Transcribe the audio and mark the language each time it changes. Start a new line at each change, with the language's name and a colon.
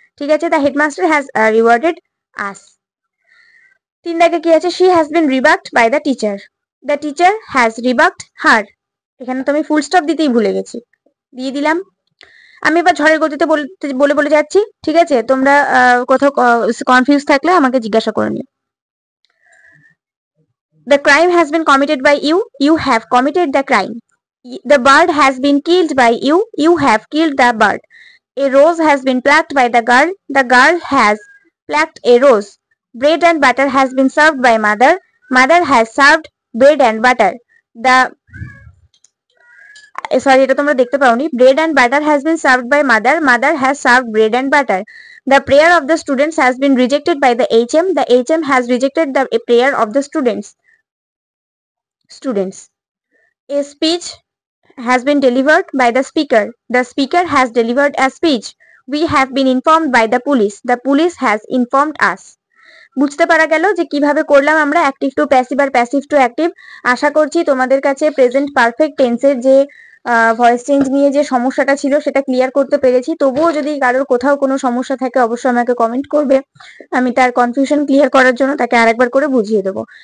Bangla: ঠিক আছে,
English: The headmaster has rewarded us.
Bangla: 3 দাগে কি আছে,
English: She has been rebuked by the teacher. The teacher has rebuked her.
Bangla: এখানে তো আমি ফুল স্টপ দিতেই ভুলে গেছি, দিয়ে দিলাম। আমি এবার ঝড়ের গতিতে বলে বলে যাচ্ছি, ঠিক আছে? তোমরা কোথাও কনফিউজ থাকলে আমাকে জিজ্ঞাসা করে নিও।
English: The crime has been committed by you. You have committed the crime. The bird has been killed by you. You have killed the bird. A rose has been plucked by the girl. The girl has plucked a rose. Bread and butter has been served by mother. Mother has served bread and butter.
Bangla: The sorry, এটা তোমরা দেখতে পাওনি।
English: Bread and butter has been served by mother. Mother has served bread and butter. The prayer of the students has been rejected by the HM. The HM has rejected the prayer of the students. A speech has been delivered by the speaker. The speaker has delivered a speech. We have been informed by the police. The police has informed us.
Bangla: বুঝতে পারা গেল যে কিভাবে করলাম আমরা active to passive আর passive to active. আশা করছি তোমাদের কাছে প্রেজেন্ট পারফেক্ট টেন্সের যে ভয়েস চেঞ্জ নিয়ে যে সমস্যাটা ছিল সেটা ক্লিয়ার করতে পেরেছি। তবুও যদি কারোর কোথাও কোনো সমস্যা থাকে অবশ্যই আমাকে কমেন্ট করবে, আমি তার কনফিউশন ক্লিয়ার করার জন্য তাকে আরেকবার করে বুঝিয়ে দেবো।